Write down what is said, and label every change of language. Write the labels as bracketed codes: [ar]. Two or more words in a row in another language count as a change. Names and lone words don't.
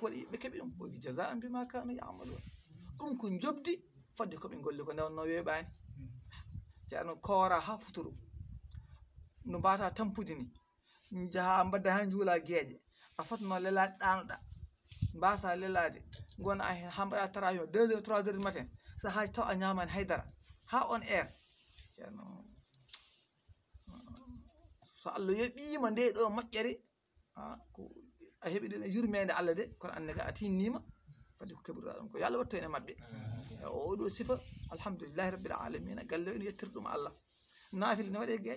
[ff] waɗi ɓe keɓi ɗum ɓoyi [ar] جزاء بما كانوا يعملون [ff] ɗum ko jobdi fodde koɓe golli ko ndewno weeɓani ceerno koora ha futuru no mbata tampude ni jaha mbadda ha juula gueeƴe a fotno lelade ɗanoɗa mbasa lelade gona a hen ha mbaɗa tarawih [fr] 2 heures 3 heures du matin [ff] so haji taw a ñamani haydara ha [en] on air [ff] ceerno so Allah yoɓima nde ɗo moƴƴere ko a heeɓi ɗum e yurmede Allah de kono annega a tinnima fadde ko keɓuɗa ɗum ko yo Allah watto en e mabɓe o oɗo sifa [ar] الحمد لله رب العالمين [ff] galle ene yettir ɗum Allah naafil ne waɗe gueeƴe